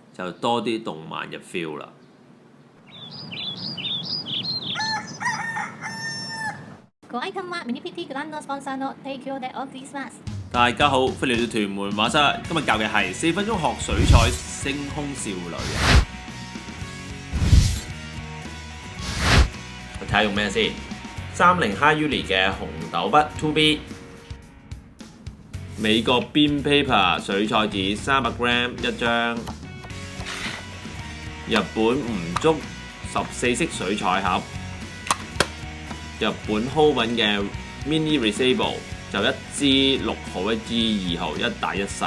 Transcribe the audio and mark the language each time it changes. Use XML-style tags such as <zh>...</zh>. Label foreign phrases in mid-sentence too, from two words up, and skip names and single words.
<yue>就多啲動漫嘅 feel 啦。</yue> <ja>ご愛看はミニピティグランドスポンサーの提供でお送りします。</ja> <yue>大家好，歡迎嚟到屯門畫室。今日教嘅係4分鐘學水彩星空少女。我睇下用咩先？30 High Uni 嘅紅豆筆 2B， 美國 Beam Paper 水彩紙300 gram 一張，日本吳竹14色水彩盒，日本 Homan 嘅 Mini Resable 就1支6號、1支2號，一大一細。</yue>